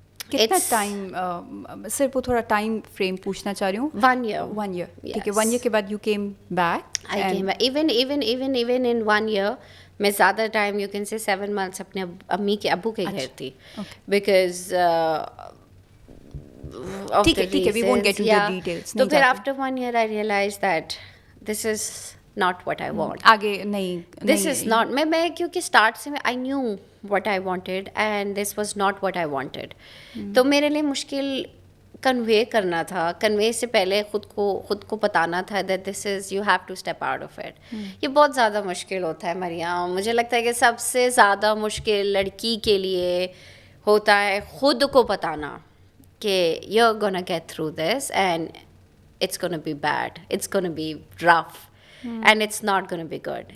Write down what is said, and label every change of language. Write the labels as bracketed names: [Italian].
[Urdu] کتنا ٹائم, صرف وہ تھوڑا ٹائم فریم پوچھنا چاہ رہی ہوں. [English] 1 year. [Urdu] 1 year, ٹھیک ہے. 1 year کے بعد [English] You came back. I came back. Even in 1 year, [Urdu] میں زیادہ time [English] you can say [Urdu] 7 months اپنے امی کے ابو کے گھر تھی, بیکاز ٹھیک ہے, [English] we won't get into the details. [Urdu] تو پھر [English] after 1 year I realized that this is not what I want. [Urdu] آگے نہیں, [English] this is not, [Urdu] میں کیونکہ اسٹارٹ سے [English] I knew what I wanted and this was not what I wanted. [Urdu] تو میرے لیے مشکل کنوے کرنا تھا. کنوے سے پہلے خود کو بتانا تھا [English] That this is you have to step out of it. [Urdu] یہ بہت زیادہ مشکل ہوتا ہے مریم. مجھے لگتا ہے کہ سب سے زیادہ مشکل لڑکی کے لیے ہوتا ہے خود کو بتانا کہ [English] You are gonna get through this and it's gonna be bad, it's gonna be rough and it's not gonna be good.